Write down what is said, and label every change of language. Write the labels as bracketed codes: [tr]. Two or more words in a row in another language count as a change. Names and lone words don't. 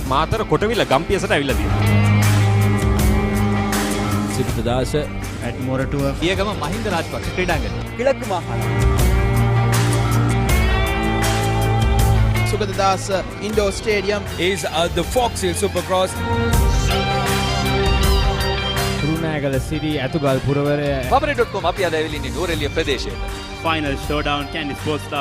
[si] මාතර කොටවිල ගම්පියසට ඇවිල්ලා තියෙනවා. සිරිතදාස ඇට් මොරටුව පියගම මහින්ද රාජපක්ෂ ක්‍රීඩාංගණය. [ta] கிழக்கு மாகாணம் [en] Sugathadas Indoor Stadium is the Fox Hill Supercross. [si] කුරුණෑගල සිරි ඇතුගල් පුරවරය Paparate.com අපි අද ඇවිල්ලා ඉන්නේ නෝරෙලිය ප්‍රදේශයේ. [en] Final Showdown Kandy Sports Club